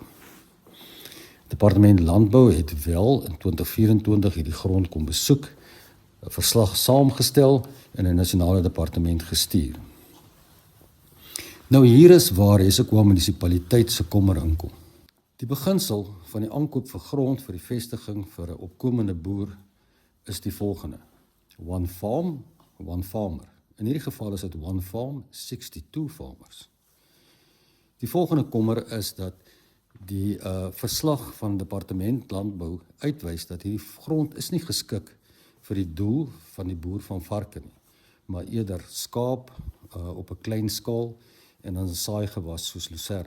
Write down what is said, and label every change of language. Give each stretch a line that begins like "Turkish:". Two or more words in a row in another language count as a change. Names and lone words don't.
Afrikaans: Departement Landbou het wel in 2024 hierdie grond kom besoek, 'n verslag saamgestel en 'n nasionale departement gestuur. Nou hier is waar Hessequa munisipaliteit se kommer inkom. Die beginsel van die aankoop vir grond vir die vestiging vir 'n opkomende boer is die volgende:
English: one farm, one farmer.
Afrikaans: In hierdie geval is dit
English: one farm, 62 farmers.
Afrikaans: Die volgende kommer is dat die verslag van Departement Landbou uitwys dat hierdie grond is nie geskik vir die doel van die boer van varke nie, maar eerder skaap op 'n klein skaal en dan saaigewas soos lucern.